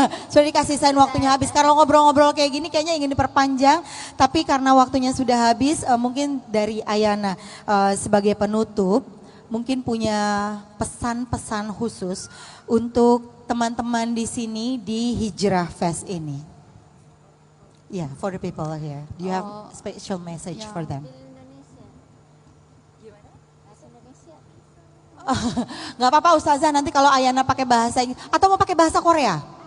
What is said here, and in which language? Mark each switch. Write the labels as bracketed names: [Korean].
[Indonesian] Sudah dikasih sign waktunya habis. Kalau ngobrol-ngobrol kayak gini kayaknya ingin diperpanjang, tapi karena waktunya sudah habis, mungkin dari Ayana sebagai penutup mungkin punya pesan-pesan khusus untuk teman-teman di sini di Hijrah Fest ini. [English] Yeah, for the people here. Do you have special message for them? [Indonesian] Nggak apa-apa Ustazah, nanti kalau Ayana pakai bahasa Inggris atau mau pakai bahasa Korea.